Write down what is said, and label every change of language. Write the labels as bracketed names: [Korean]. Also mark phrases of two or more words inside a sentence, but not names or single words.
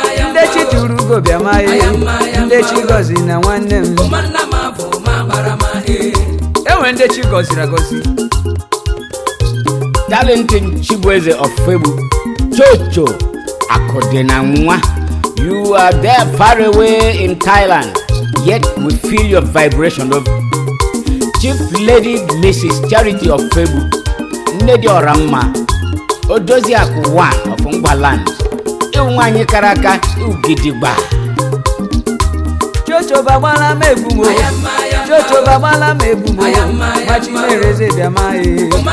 [Igbo] Ndị chi tụrụ ugo bịa ma e. Ndị chi gọzi na nwanne m. E nwere ndị chi gọziri agọzi. [English] Darlington Chibueze of Febu, Chocho Akodena Nwa, you are there far away in Thailand, yet we feel your vibration of Chief Lady Missus Charity of Febu, Nnedi Oramma, Odoziakụ One of Ngwa Land, Iwu Nwaanyị Kara Aka, Iwu Gidigba. [Igbo] Chocho bagbala m egwu m o. Chocho bagbala m egwu m o. Nwa Chimereze bịa ma e.